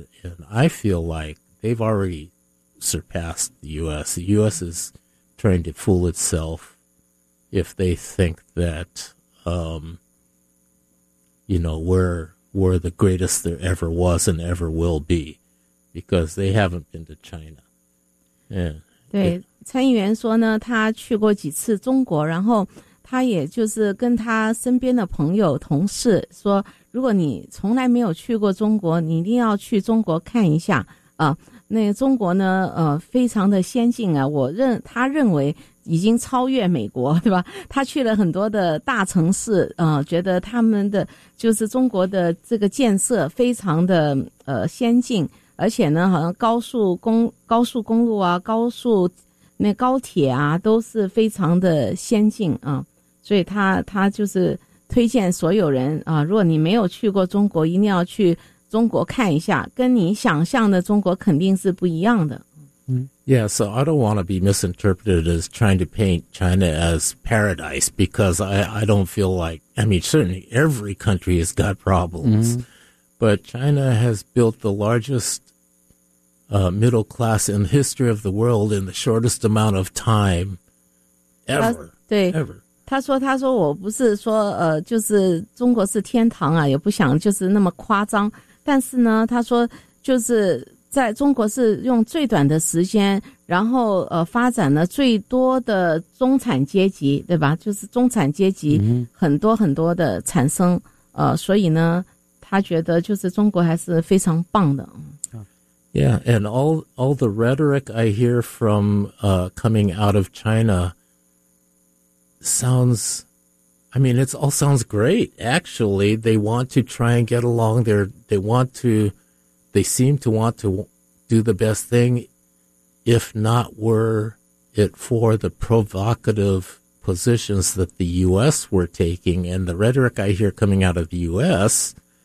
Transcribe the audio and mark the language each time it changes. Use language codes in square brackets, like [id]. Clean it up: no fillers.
[en] And I feel like they've already surpassed the U.S. The U.S. is trying to fool itself if they think that... you know, we're the greatest there ever was and ever will be, because they haven't been to China. Yeah. [zh] 对，参议员说呢，他去过几次中国，然后他也就是跟他身边的朋友、同事说，如果你从来没有去过中国，你一定要去中国看一下啊。那个、中国呢，非常的先进啊，他认为已经超越美国，对吧？他去了很多的大城市，觉得他们的就是中国的这个建设非常的先进，而且呢，好像高速公路啊，高速那高铁啊，都是非常的先进啊，所以他就是推荐所有人啊，如果你没有去过中国，一定要去中国看一下，跟你想象的中国肯定是不一样的。 [en] Yeah, so I don't want to be misinterpreted as trying to paint China as paradise, because I don't feel like, I mean, certainly every country has got problems, but China has built the largest middle class in the history of the world in the shortest amount of time ever. [zh] 他说我不是说就是中国是天堂啊，也不想就是那么夸张，但是呢，他说就是在中国是用最短的时间，然后发展了最多的中产阶级，对吧？就是中产阶级很多很多的产生，所以呢，他觉得就是中国还是非常棒的。 [en] Yeah, and all the rhetoric I hear from coming out of China sounds, I mean, it all sounds great. Actually, they want to try and get along. They seem to want to do the best thing, if not were it for the provocative positions that the U.S. were taking. And the rhetoric I hear coming out of the U.S.